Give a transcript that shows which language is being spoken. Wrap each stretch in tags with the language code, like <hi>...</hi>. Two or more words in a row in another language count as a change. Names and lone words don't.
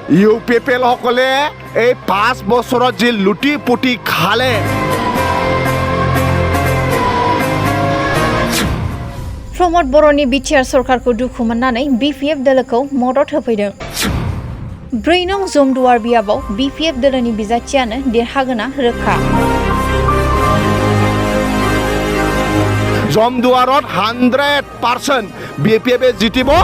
<as>UPPL সকলে এই 5 বছৰত যি লুটি পুটি খালে</as> <brx>प्रमोद बर'नि बिटिआर सरकारखौ दुखु मोननानै BPF दोलोखौ मदद होफैदों। 4 नं जमदुवार बियाबाव BPF दोलोनि बिजाथियानो देरहागोना रोखा।</brx> <as>जमदुवारत 100% BPF जितिब।</as>